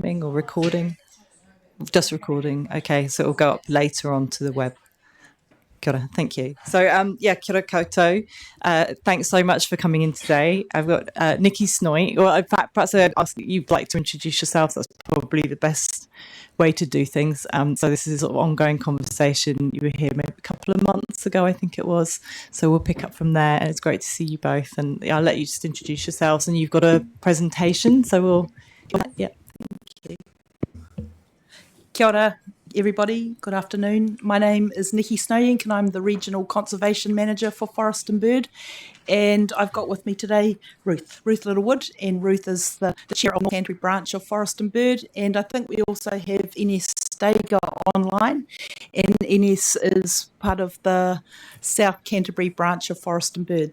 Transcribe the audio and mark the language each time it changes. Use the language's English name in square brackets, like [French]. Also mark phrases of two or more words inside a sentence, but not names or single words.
[English] streaming or recording? Just recording. Okay, so it'll go up later onto the web. [Māori] Kia ora, [English] thank you. So, [Māori] kia ora koutou. [English] Thanks so much for coming in today. I've got Nikki Snoy. Well, in fact, perhaps I'd ask that you'd like to introduce yourself. That's probably the best way to do things. So this is a sort of ongoing conversation. You were here maybe a couple of months ago, I think it was. So we'll pick up from there. And it's great to see you both. And I'll let you just introduce yourselves. And you've got a presentation, so we'll... Yeah, thank you. [Māori] Kia ora, [English] everybody. Good afternoon. My name is Nikki Snowink and I'm the Regional Conservation Manager for Forest and Bird. And I've got with me today Ruth Littlewood, and Ruth is the Chair of the Canterbury branch of Forest and Bird. And I think we also have Ines Steger online, and Ines is part of the South Canterbury branch of Forest and Bird.